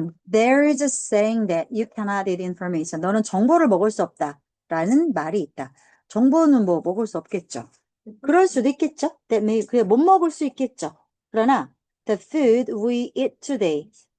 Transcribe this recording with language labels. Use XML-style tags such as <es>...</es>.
<en>There is a saying that you cannot eat information.</en> <ko>너는 정보를 먹을 수 없다. 라는 말이 있다. 정보는 뭐 먹을 수 없겠죠. 그럴 수도 있겠죠. 그게 못 먹을 수 있겠죠.</ko> <en>그러나 the food we eat today.</en>